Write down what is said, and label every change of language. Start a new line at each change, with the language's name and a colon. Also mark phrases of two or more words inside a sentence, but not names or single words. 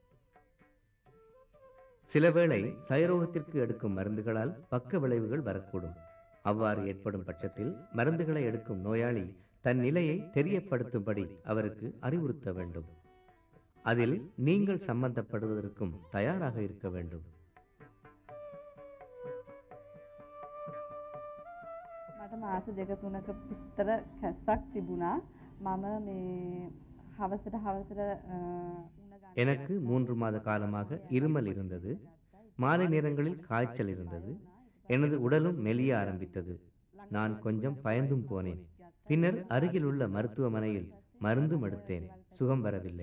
Tamil: சிலவேளை சயரோகத்திற்கு எடுக்கும் மருந்துகளால் பக்க விளைவுகள் வரக்கூடும். அவ்வாறு ஏற்படும் பட்சத்தில் மருந்துகளை எடுக்கும் நோயாளி தன் நிலையை தெரியப்படுத்தும்படி அவருக்கு அறிவுறுத்த வேண்டும். அதில் நீங்கள் சம்பந்தப்படுவதற்கும் தயாராக இருக்க வேண்டும்.
Sinhala: මට මාස දෙක තුනක විතර කැස්සක් තිබුණා. මම මේ හවසට
Tamil: எனக்கு 3 மாத காலமாக இருமல் இருந்தது. மாலை நேரங்களில் காய்ச்சல் இருந்தது. எனது உடலும் மெலிய ஆரம்பித்தது. நான் கொஞ்சம் பயந்தும் போனேன். பின்னர் அருகில் உள்ள மருத்துவமனையில் மருந்தும் எடுத்தேன். சுகம் வரவில்லை.